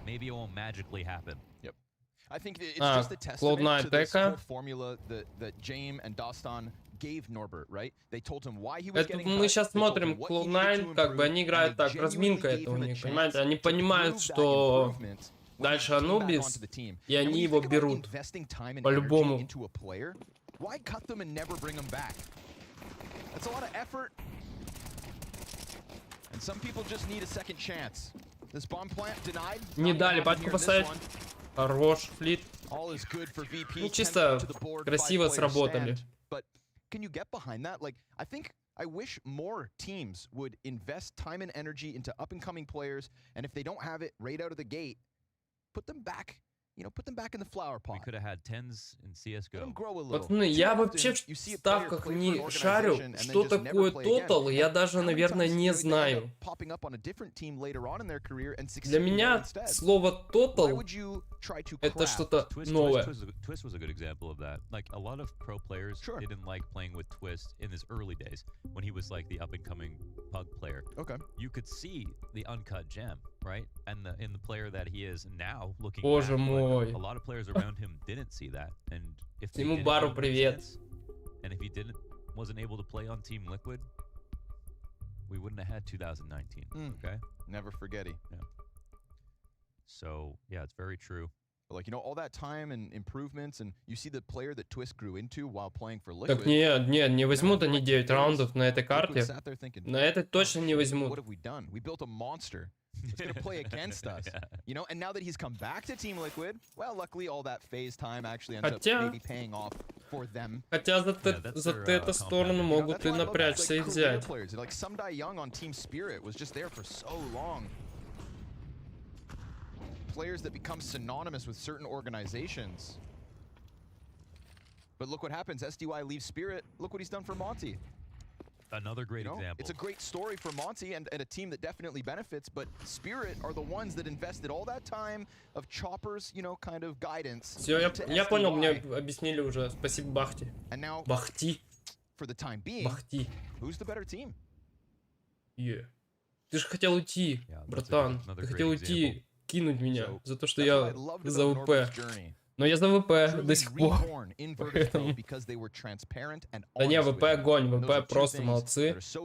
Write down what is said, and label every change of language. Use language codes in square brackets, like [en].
[en] Maybe it won't magically happen. Yep. I think it's just a testament to this whole formula that James and Dostan gave Norbert, right? They told him why he was getting cut. [ru] Мы сейчас смотрим Cloud9, как бы они играют так, разминка это у них, понимаете? Они понимают, что дальше Анубис, и они его берут. По-любому. [en] Why cut them and never bring them back? That's a lot of effort. And some people just need a second chance. This bomb plant denied. [ru] Не дали патьку поставить. Хорош, флит. Ну, чисто красиво сработали. [en] But can you get behind that? Like, I wish more teams would invest time and energy into up-and-coming players, and if they don't have it right out of the gate, put them back. You know, put them back in the flower pot. We could have had 10s in CS:GO. [ru] Пацаны, я вообще в ставках не шарю. Что такое тотал, я даже, наверное, не знаю. Для меня слово тотал это что-то новое. [en] Twist was a good example of that. Like a lot of pro players didn't like playing with Twist in his early days when he was like the up-and-coming pug player. Okay. You could see the uncut gem, right? And in the player that he is now, looking [ru] Боже [en] back, [ru] мой. [en] a lot of players around him didn't see that, and if they [ru] Ему Бару привет. [en] And if he wasn't able to play on Team Liquid, we wouldn't have had 2019. Okay. Never forgetty. Yeah. So yeah, it's very true. But like, you know, all that time and improvements, and you see the player that Twist grew into while playing for Liquid. [ru] Так не возьмут они 9 раундов на этой карте. На этой точно не возьмут. [en] What have we done? We built a monster. It's going to play against us. You know, and now that he's come back to Team Liquid, well, luckily all that phase time actually ends up maybe paying off for them. [ru] Хотя за эту сторону могут и напрячься и взять. [en] Like Sumdai Young on Team Spirit was just there for so long. Players that become synonymous with certain organizations. But look what happens. SDY leaves Spirit. Look what he's done for Monty. Another great example. It's a great story for Monty and a team that definitely benefits, but Spirit are the ones that invested all that time of Chopper's, you know, kind of guidance. [ru] Все, я понял, мне объяснили уже. Спасибо, Бахти. [en] And now, [ru] Бахти. [en] For the time being, [ru] Бахти. [en] Who's the better team? [ru] Ты же хотел уйти, братан. Ты хотел уйти, кинуть меня за то, что я за ВП. Но я за ВП до сих пор. Поэтому... Да не, ВП огонь, ВП просто молодцы.